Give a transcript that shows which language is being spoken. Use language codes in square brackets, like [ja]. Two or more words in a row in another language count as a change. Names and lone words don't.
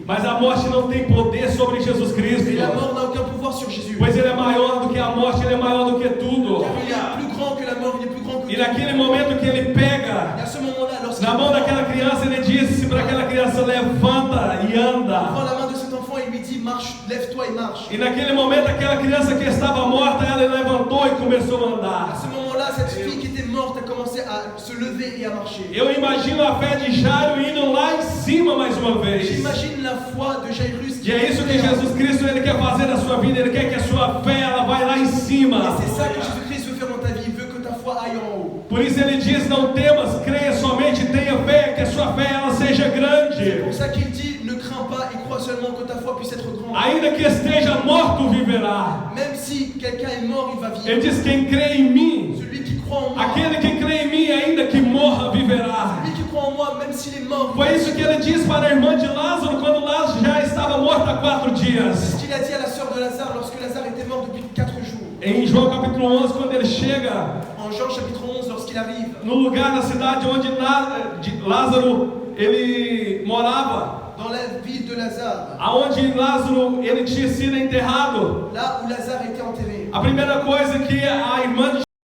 [pt] Mas a morte não tem poder sobre Jesus Cristo. [fr] Et la mort n'a aucun pouvoir sur Jésus. [pt] Pois ele é maior do que a morte, ele é maior do que tudo. [fr] Car il est plus grand que la mort, il est plus grand que [pt] E [fr] tout. [pt] naquele momento que ele pega [fr] Et à ce moment-là, lorsqu'il [pt] na mão [fr] prend [pt] daquela criança, ele disse para aquela criança: levanta e anda. [fr] la main de cet enfant et lui dit marche, lève-toi et marche. [pt] E naquele momento aquela criança que estava morta, ela levantou e começou a [fr] À [pt] andar. [fr] ce moment-là, cette fille qui était morte a commencé à se lever et à marcher. [pt] Eu imagino a fé de Jairo indo lá em cima mais uma vez. [fr] J'imagine la foi de Jairus. [pt] E é isso que Jesus Cristo ele quer fazer na sua vida. Ele quer que a sua fé ela vai lá em [fr] Et [pt] cima. [fr] c'est ça que Jésus-Christ veut faire dans ta vie. Il veut que ta foi aille en haut. [pt] Por isso ele diz: não temas, creia somente, tenha fé, que a sua fé ela seja [fr] C'est [pt] grande. [fr] pour ça qu'il dit ne crains pas et crois seulement que ta foi puisse être grande. [pt] Ainda que esteja morto, viverá. [fr] Même si quelqu'un est mort, il va [pt] Ele [fr] vivre. [pt] diz: quem crê em mim, [fr] Celui qui croit en moi, [pt] aquele que crê em mim, ainda que morra, viverá. [fr] celui qui croit en moi, même s'il est mort, il [pt] Foi [fr] va [pt] isso [fr] vivre. [pt] que ele diz para a irmã de Lázaro, quando Lázaro já estava morto há 4 [fr] C'est [pt] dias. [fr] ce qu'il a dit à la sœur de Lazare lorsque Lazare était mort depuis 4 jours. [pt] Em João capítulo 11, quando ele chega [fr] En Jean chapitre 11, lorsqu'il arrive [pt] no lugar na cidade onde Lázaro ele morava, [fr] dans la ville de Lazare, [pt] aonde Lázaro ele tinha sido enterrado, [fr] là où Lazare était enterré, [pt] a primeira coisa que a irmã de